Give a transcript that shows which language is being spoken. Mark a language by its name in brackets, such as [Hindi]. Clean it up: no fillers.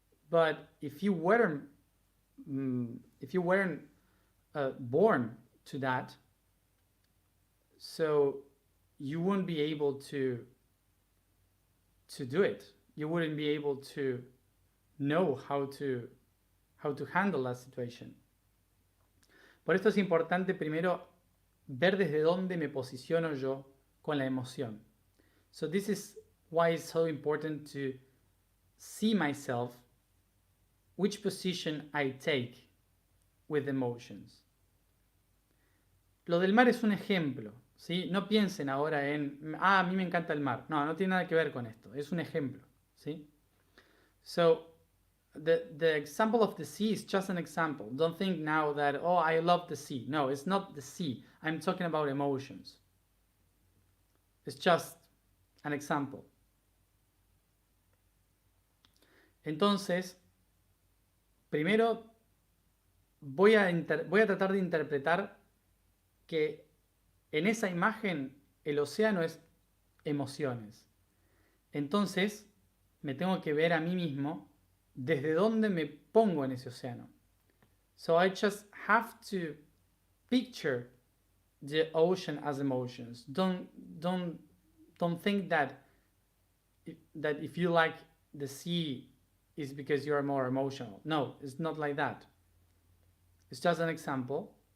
[English] But if you weren't born to that, so you wouldn't be able to do it. You wouldn't be able to know how to handle that situation. [Spanish] Por esto es importante primero ver desde dónde me posiciono yo con la emoción. [English] So this is why it's so important to see myself, which position I take with emotions. [Spanish] Lo del mar es un ejemplo, ¿sí? No piensen ahora en, a mí me encanta el mar. No, no tiene nada que ver con esto, es un ejemplo, ¿sí? [English] So, the example of the sea is just an example. Don't think now that, oh, I love the sea. No, it's not the sea. I'm talking about emotions. It's just an example. [Spanish] Entonces, primero voy a tratar de interpretar que en esa imagen el océano es emociones. Entonces, me tengo que ver a mí mismo desde dónde me pongo en ese océano. [English] So I just have to picture the ocean as emotions. Don't think that if you like the sea is because you're more emotional. No, it's not like that. It's just an example.